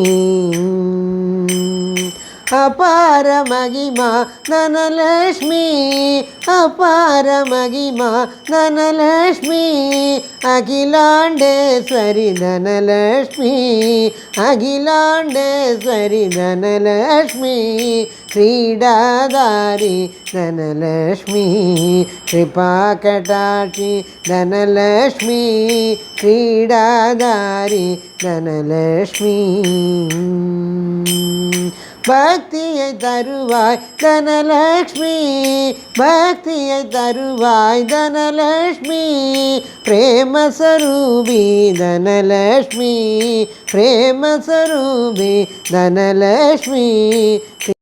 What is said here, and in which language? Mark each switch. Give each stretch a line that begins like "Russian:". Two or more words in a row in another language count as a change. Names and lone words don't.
Sanskrit: अपार महिमा धनलक्ष्मी अपार महिमा धनलक्ष्मी अखिलांडेश्वरी धनलक्ष्मी अखिलांडेश्वरी धनलक्ष्मी क्रीडाधारी धनलक्ष्मी कृपाकटाक्षी धनलक्ष्मी क्रीडाधारी धनलक्ष्मी
Tamil: भक्तिயை தருவாய் தனலக்ஷ்மி பக்தியை தருவாய் தனலக்ஷ்மி பிரேமஸ்வரூபி தனலக்ஷ்மி பிரேமஸ்வரூபி தனலக்ஷ்மி